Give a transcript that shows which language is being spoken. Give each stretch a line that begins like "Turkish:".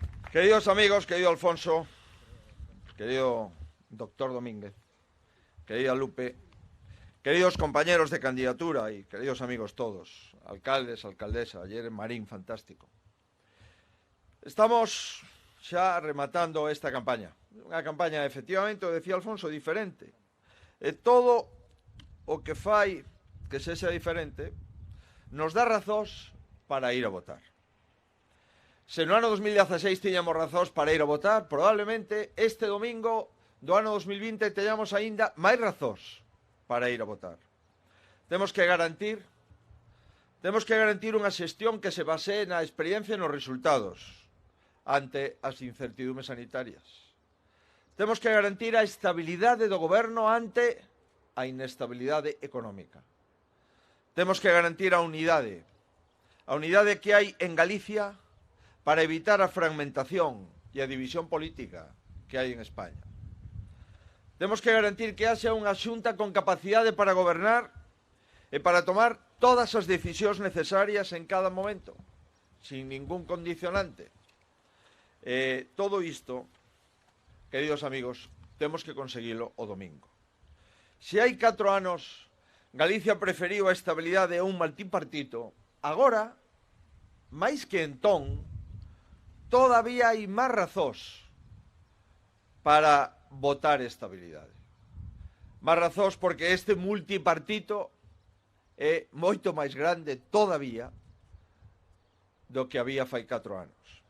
Spanish: Queridos amigos, querido Alfonso, querido doctor Domínguez, querida Lupe, queridos compañeros de candidatura y queridos amigos todos, alcaldes, alcaldesa, ayer en Marín, fantástico.
Galician: Estamos xa rematando esta campaña. Unha campaña, efectivamente, decía Alfonso, diferente. E todo o que fai que sexa diferente nos dá razóns para ir a votar. Se no ano 2016 tiñamos razóns para ir a votar, probablemente este domingo do ano 2020 teñamos aínda máis razóns para ir a votar. Temos que garantir unha xestión que se basee na experiencia e nos resultados ante as incertidumbres sanitarias. Temos que garantir a estabilidade do goberno ante a inestabilidade económica. Temos que garantir a unidade que hai en Galicia para evitar a fragmentación e a división política que hai en España. Temos que garantir que haxa unha xunta con capacidade para gobernar e para tomar todas as decisións necesarias en cada momento, sin ningún condicionante. Todo isto, queridos amigos, temos que conseguilo o domingo. Se hai 4 anos Galicia preferiu a estabilidade a un multipartito, agora, máis que entón, todavía hai máis razóns para votar estabilidade. Máis razóns porque este multipartito é moito máis grande todavía do que había fai 4 anos.